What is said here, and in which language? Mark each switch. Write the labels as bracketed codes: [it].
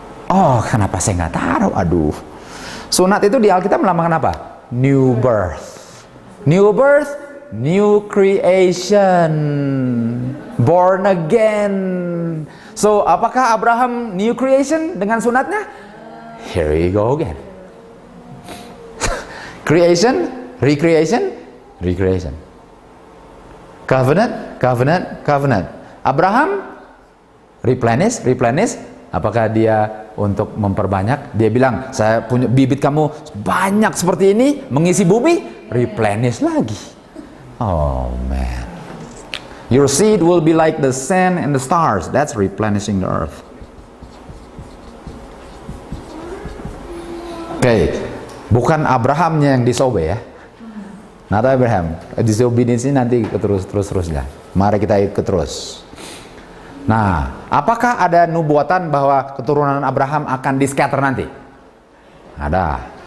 [id] Oh, kenapa saya nggak taruh? Aduh. Sunat itu di Alkitab melambangkan apa? [en] New birth. New birth, new creation. Born again. [id] So, apakah Abraham new creation dengan sunatnya? [en] Here we go again. Creation, recreation, recreation. Covenant, covenant, covenant. Abraham replenish, replenish. [id] Apakah dia untuk memperbanyak? Dia bilang, saya punya bibit kamu banyak seperti ini, mengisi bumi, replenish lagi. [en] Oh man. Your seed will be like the sand and the stars. That's replenishing the earth. [id] Oke, bukan Abrahamnya yang disobey ya. [en] Not Abraham. [id] Disobedience ini nanti terus-terusnya. Mari kita ikut terus. Nah, apakah ada nubuatan bahwa keturunan Abraham akan di-scatter nanti? Ada.